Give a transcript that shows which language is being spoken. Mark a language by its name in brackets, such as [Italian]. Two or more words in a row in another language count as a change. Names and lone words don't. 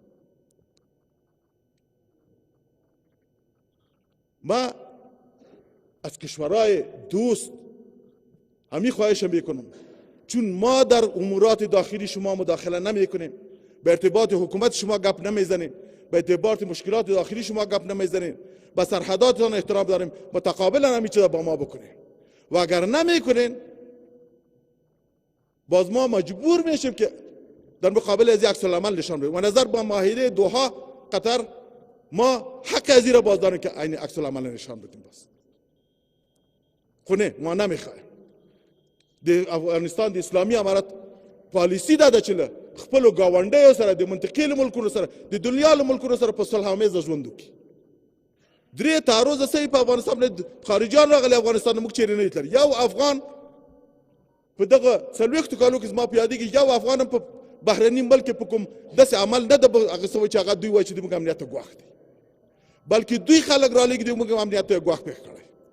[Persian] ما از کشورهای دوست همی خواهش میکنم، چون ما در امورات داخلی شما مداخله نمی کنیم، به ارتباط حکومت شما گپ نمیزنیم، به ارتباط مشکلات داخلی شما گپ نمیزنیم، به سرحداتتان احترام داریم، متقابلا همی چیزا با ما بکنیم و اگر نمیکنین باز ما مجبور میشیم که در مقابل از عکس العمل نشان بدیم و نظر با معاهده دوحه قطر ما حق از این را باز داریم که عین عکس العمل نشان بدیم. بس خونه ما نمیخوایم. [Pashto] د افغانستان د اسلامي امارت پالیسی دا ده چې له خپلو ګاونډیو سره د منطقې له ملکونو سره د دنیا له ملکونو سره په صلح آمیزه ژوند وکړي. 3 تعرض صحیح په افغانستان باندې خارجیان راغلي افغانستان موږ چیرې نه تللی. یو افغان په دغه 40 کالو کې زما په یادېږي یو افغان هم په بهرني ملک کې په کوم داسې عمل نه ده هغه څه چې هغه دوی وایي چې موږ امنیت ته ګواښ دي، بلکې دوی خلک رالېږي موږ امنیت ته ګواښ پېښ کړی.